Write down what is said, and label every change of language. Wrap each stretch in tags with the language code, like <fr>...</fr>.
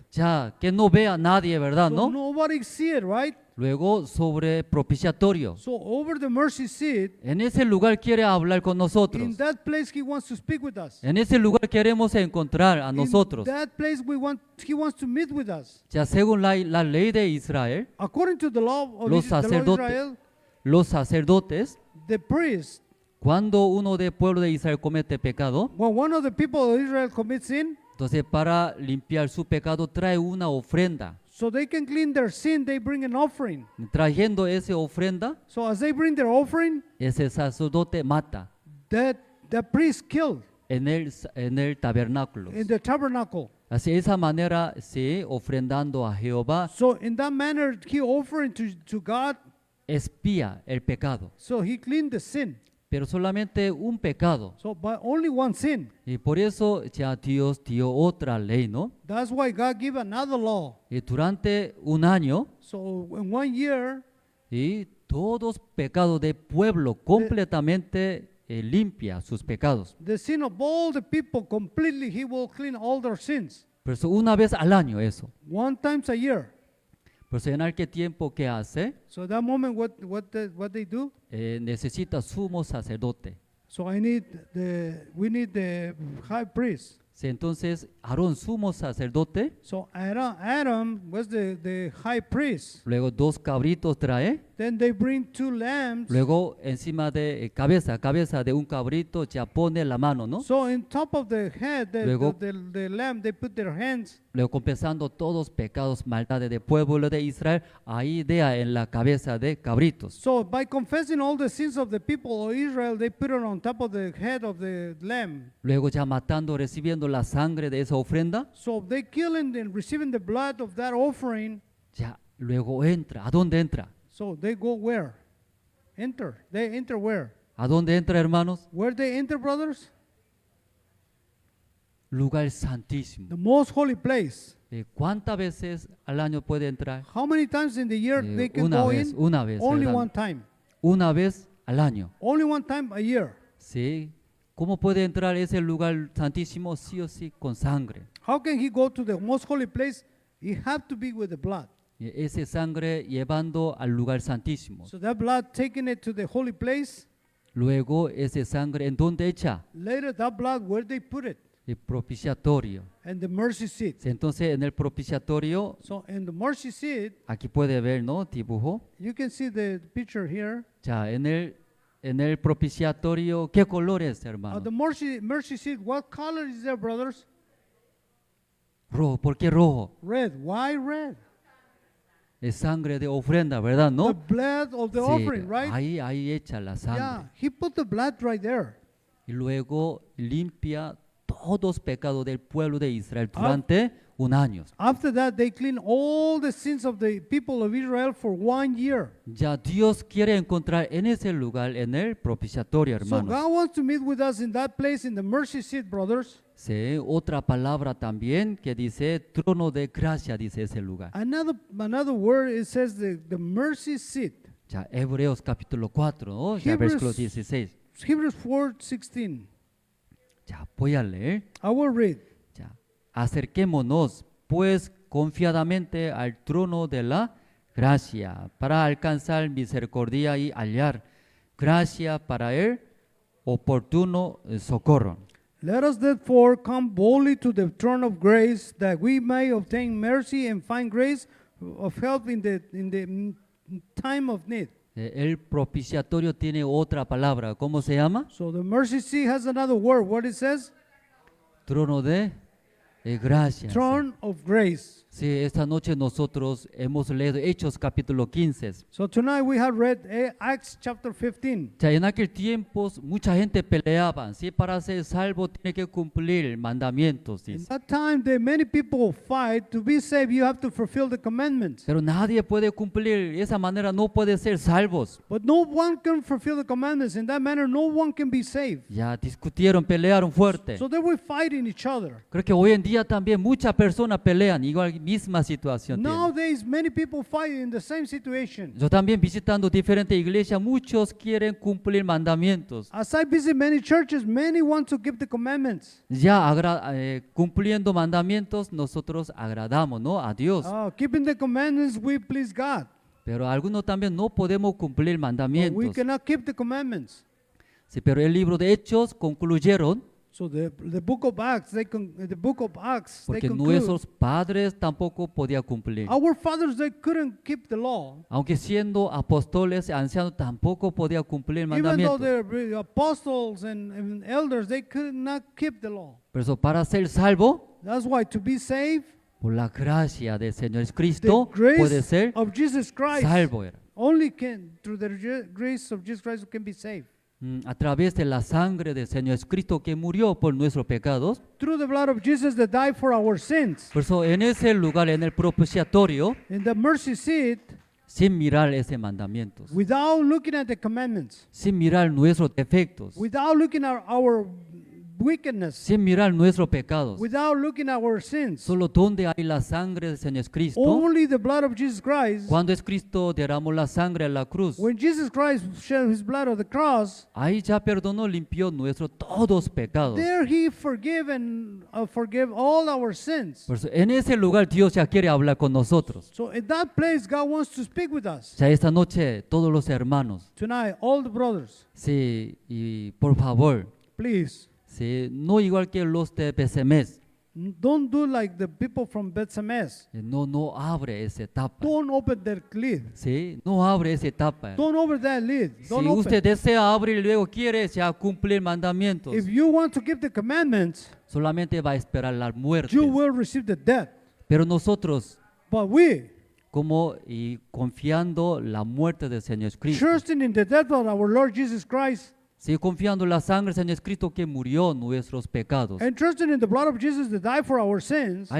<es>Ya, que no vea nadie, ¿verdad?</es> <en>So nobody see it, right?</en> <es>Luego, sobre propiciatorio.</es> <en>So over the mercy seat,</en> <es>En ese lugar quiere hablar con</es> <en>in</en> <es>nosotros.</es> <en>that place He wants to speak with us.</en> <es>En ese lugar queremos encontrar a nosotros.</es> <en>In that place He wants to meet with us.</en> <es>Ya según la ley de Israel,</es> <en>According to the law of</en> <es>Los</es> <en>the law of</en> <es>sacerdotes.</es> <en>Israel,</en> <es>los sacerdotes,</es> <en>the priest,</en> <es>cuando uno del pueblo de Israel comete pecado,</es> <en>when one of the people of Israel commits sin,</en> <es>entonces para limpiar su pecado trae una ofrenda.</es> <en>so they can clean their sin, they bring an offering.</en> <es>Trayendo esa ofrenda,</es> <en>So as they bring their offering,</en> <es>ese sacerdote mata</es> <en>the priest killed</en> <es>en el tabernáculo.</es> <en>in the tabernacle.</en> <es>Así, de esa manera, sí, ofrendando a Jehová,</es> <en>So in that manner, he offered to God,</en> <es>expía el pecado.</es> <en>so he cleaned the sin.</en> <es>Pero solamente un pecado.</es> <en>So by only one sin.</en> <es>Y por eso ya Dios dio otra ley, ¿no?</es> <en>That's why God gave another law.</en> <es>Y durante un año,</es> <en>So in 1 year,</en> <es>y todos pecados del pueblo completamente limpia sus pecados.</es> <en>The sin of all the people completely, he will clean all their sins.</en> <es>Por eso una vez al año eso.</es> <en>One times a year.</en> <es>Por eso en aquel tiempo que hace,</es> <en>So that moment, what they do?</en> <es>necesita sumo sacerdote.</es> <en>So we need the high priest.</en> <es>Sí, entonces Aarón sumo sacerdote,</es> <en>So Adam was the high priest.</en> <es>luego 2 cabritos trae,</es> <en>Then they bring 2 lambs.</en> <es>luego encima de cabeza de un cabrito ya pone la mano, ¿no?</es> <en>So in top of the head,</en> <es>Luego-</es> <en>the lamb, they put their hands.</en> <es>Luego confesando todos pecados, maldades del pueblo de Israel, ahí idea en la cabeza de cabritos.</es> <en>So by confessing all the sins of the people of Israel, they put it on top of the head of the lamb.</en> <es>Luego ya matando, recibiendo la sangre de esa ofrenda,</es> <en>So they killing and receiving the blood of that offering.</en> <es>ya luego entra. ¿A dónde entra?</es> <en>So they go where? Enter. They enter where?</en> <es>¿A dónde entra, hermanos?</es> <en>Where they enter, brothers?</en> <es>Lugar santísimo.</es> <en>The most holy place.</en> <es>¿Cuántas veces al año puede entrar?</es> <en>How many times in the year they can</en> <es>Una</es> <en>go</en> <es>vez,</es> <en>in?</en> <es>una vez.</es> <en>Only</en> <es>¿verdad?</es> <en>one time.</en> <es>Una vez al año.</es> <en>Only one time a year.</en> <es>¿Sí? ¿Cómo puede entrar ese lugar santísimo? Sí o sí, con sangre.</es> <en>How can he go to the most holy place? He have to be with the blood.</en> <es>Y ese sangre llevando al lugar santísimo.</es> <en>So that blood taking it to the holy place.</en> <es>Luego ese sangre, ¿en dónde echa?</es> <en>Later that blood, where they put it?</en> <es>El propiciatorio.</es> <en>And the mercy seat.</en> <es>Sí, entonces en el propiciatorio,</es> <en>So in the mercy seat,</en> <es>aquí puede ver, ¿no? Dibujo.</es> <en>you can see the picture here.</en> <es>Ya, en el propiciatorio, ¿qué color es, hermano?</es> <en>The mercy seat, what color is there, brothers?</en> <es>Rojo. ¿Por qué rojo?</es> <en>Red. Why red?</en> <es>Es sangre de ofrenda, ¿verdad?</es> <en>The</en> <es>¿No?</es> <en>blood of the</en> <es>Sí,</es> <en>offering, right?</en> <es>ahí echa la sangre.</es> <en>Yeah, he put the blood right there.</en> <es>Y luego limpia todos los pecados del pueblo de Israel durante un año.</es> <en>After that, they clean all the sins of the people of Israel for 1 year.</en> <es>Ya Dios quiere encontrar en ese lugar, en el propiciatorio,</es> <en>So</en> <es>hermanos.</es> <en>God wants to meet with us in that place, in the mercy seat, brothers.</en> <es>Sí, otra palabra también que dice trono de gracia, dice ese lugar.</es> <en>Another word, it says the mercy seat.</en> <es>Ya Hebreos capítulo 4, ¿no? Ya</es> <en>Hebrews-</en> <es>versículo 16.</es> <en>Hebrews 4:16.</en> <es>Ya voy a leer.</es> <en>I will read.</en> <es>Ya. Acerquémonos pues confiadamente al trono de la gracia para alcanzar misericordia y hallar gracia para el oportuno socorro.</es> <en>Let us therefore come boldly to the throne of grace, that we may obtain mercy and find grace of help in the time of need.</en> <es>El propiciatorio tiene otra palabra. ¿Cómo se llama?</es> <en>So the mercy seat has another word. What it says?</en> <es>Trono de gracia.</es> <en>Throne of grace.</en> <es>Sí, esta noche nosotros hemos leído Hechos capítulo 15.</es> <en>So tonight we have read Acts chapter 15.</en> <es>Ya en aquel tiempo mucha gente peleaba, ¿sí? Para ser salvo tiene que cumplir mandamientos,</es> <en>In</en> <es>dice.</es> <en>that time, many people fight. To be saved, you have to fulfill the commandments.</en> <es>Pero nadie puede cumplir, de esa manera no puede ser salvos.</es> <en>But no one can fulfill the commandments. In that manner, no one can be saved.</en> <es>Ya discutieron, pelearon fuerte.</es> <en>So they were fighting each other.</en> <es>Creo que hoy en día también muchas personas pelean, igual misma situación tienen.</es> <en>Nowadays, many people fight in the same situation.</en> <es>Yo también visitando diferentes iglesias, muchos quieren cumplir mandamientos.</es> <en>As I visit many churches, many want to keep the commandments.</en> <es>Ya cumpliendo mandamientos, nosotros agradamos, ¿no? A Dios.</es> <en>Keeping the commandments, we please God.</en> <es>Pero algunos también no podemos cumplir</es> <en>But we</en> <es>mandamientos.</es> <en>cannot keep the commandments.</en> <es>Sí, pero el libro de Hechos concluyeron</es> <en>So the book of Acts, they</en> <es>porque</es> <en>conclude.</en> <es>nuestros padres tampoco podían cumplir.</es> <en>Our fathers, they couldn't keep the law.</en> <es>Aunque siendo apóstoles y ancianos tampoco podían cumplir</es> <en>Even though</en> <es>mandamientos.</es> <en>they're apostles and elders, they could not keep the law.</en> <es>Por eso para ser salvo,</es> <en>That's why to be saved,</en> <es>por la gracia del Señor</es> <en>the</en> <es>Cristo, puede</es> <en>grace</en> <es>ser</es> <en>of Jesus Christ</en> <es>salvo.</es> <en>only can, through the grace of Jesus Christ, can be saved.</en> <es>A través de la sangre del Señor Cristo que murió por nuestros pecados.</es> <en>Through the blood of Jesus that died for our sins.</en> <es>Por eso en ese lugar, en el propiciatorio,</es> <en>In the mercy seat,</en> <es>sin mirar ese mandamientos,</es> <en>without looking at the commandments,</en> <es>sin mirar nuestros defectos,</es> <en>without looking at our wickedness,</en> <es>sin mirar nuestros pecados.</es> <en>without looking at our sins.</en> <es>Solo donde hay la sangre del Señor Cristo,</es> <en>Only the blood of Jesus Christ.</en> <es>cuando es Cristo derramó la sangre en la cruz,</es> <en>When Jesus Christ shed his blood on the cross,</en> <es>ahí ya perdonó, limpió nuestros todos pecados.</es> <en>there he forgave all our sins.</en> <es>Por eso, en ese lugar Dios ya quiere hablar con nosotros.</es> <en>So in that place, God wants to speak with us.</en> <es>Ya esta noche, todos los hermanos,</es> <en>Tonight, all the brothers,</en> <es>sí, y por favor,</es> <en>please,</en> <es>sí, no igual que los de PCMS,</es> <en>don't do like the people from Bethsames.</en> <es>no abre esa etapa.</es> <en>Don't open that lid.</en> <es>Sí, no abre esa etapa.</es> <en>Don't open that lid.</en> <es>Si</es> <en>Don't</en> <es>usted</es> <en>open.</en> <es>desea abrir y luego quiere ya cumplir mandamientos,</es> <en>If you want to keep the commandments,</en> <es>solamente va a esperar la muerte.</es> <en>you will receive the death.</en> <es>Pero nosotros,</es> <en>But we,</en> <es>como y confiando la muerte del Señor Cristo,</es> <en>trusting in the death of our Lord Jesus Christ,</en> <es>sí, confiando en la sangre del Señor Cristo que murió nuestros pecados,</es> <en>and trusting in the blood of Jesus that died for our sins,</en>